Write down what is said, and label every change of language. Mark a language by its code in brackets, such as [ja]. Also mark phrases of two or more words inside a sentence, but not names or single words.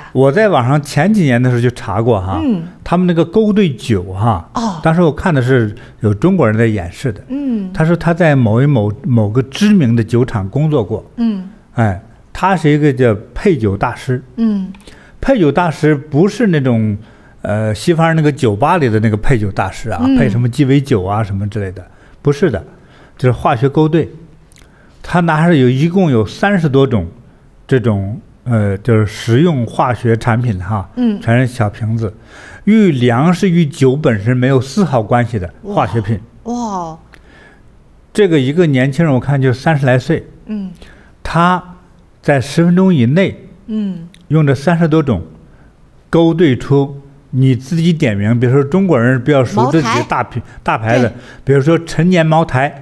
[zh] 我在網上前幾年的時候就查過哈，他們那個勾兌酒哈，當時我看的是有中國人在演示的，他說他在某個知名的酒廠工作過，哎，他是一個叫配酒大師，配酒大師不是那種西方那個酒吧裡的那個配酒大師啊，配什麼雞尾酒啊什麼之類的，不是的，就是化學勾兌，他拿着一共有30多種這種。就是食用化學產品哈，全是小瓶子，與糧食與酒本身沒有絲毫關係的化學品。哇，這個一個年輕人我看就30來歲，他在10分鐘以內，用這30多種勾兌出你自己點名，比如說中國人比較熟這幾個大牌子，比如說陳年茅台，